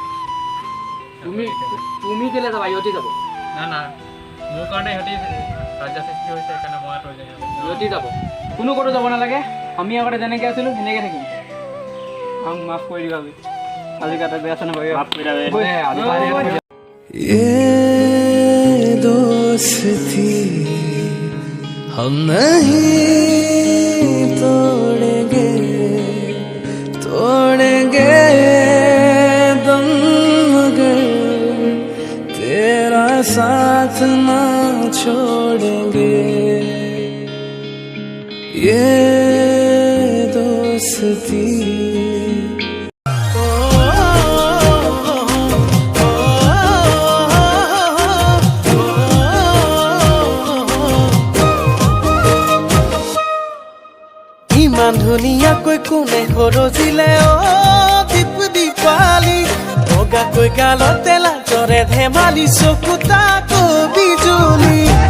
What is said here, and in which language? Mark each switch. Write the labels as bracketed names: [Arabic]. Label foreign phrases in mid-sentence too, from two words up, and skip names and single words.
[Assamese] তুমি কেলে যাবা ইহঁতি যাব না মোৰ কাৰণে সিহঁতি কাজিয়া সৃষ্টি হৈছে সেইকাৰণে মই আঁতৰি যাওঁ ইহঁতি যাব কোনো ক'তো যাব নালাগে আমি আগতে যেনেকৈ আছিলোঁ সেনেকৈ থাকিম আমাক মাফ কৰি দিবা আজি কাটা বেয়া আছে নহয় [Hindi] ये दोस्ती हम नहीं तोड़ेंगे दम मगर तेरा साथ ना छोड़ेंगे ये [Assamese] दोस्ती ইমান ধুনীয়াকৈ কোনে সৰজিলে দীপ দীপালি বগাকৈ গালতে লাজৰে ধেমালি চকু তাকো বিজুলি